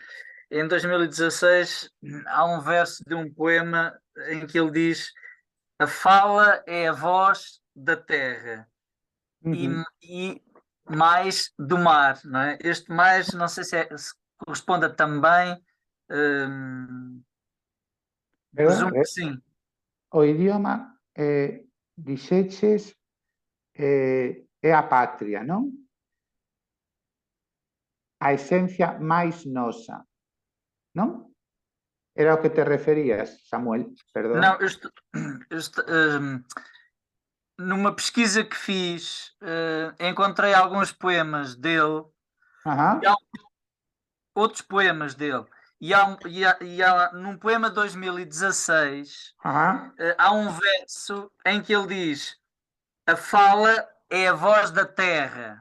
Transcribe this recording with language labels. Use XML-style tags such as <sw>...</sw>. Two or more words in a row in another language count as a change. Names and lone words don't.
<pt>Em 2016 há um verso de um poema em que ele diz: a fala é a voz da terra e mais do mar, não é? Este mais, não sei se corresponde a também, presumo que sim.</pt> <gl>O idioma, dixeches, é a patria, non? A esencia máis nosa, non? Era o que te referías, Samuel, perdón.</gl> <pt>Não, numa pesquisa que fiz, encontrei alguns poemas dele, e há outros poemas dele, e há num poema de 2016, há um verso em que ele diz: a fala é a voz da terra.</pt>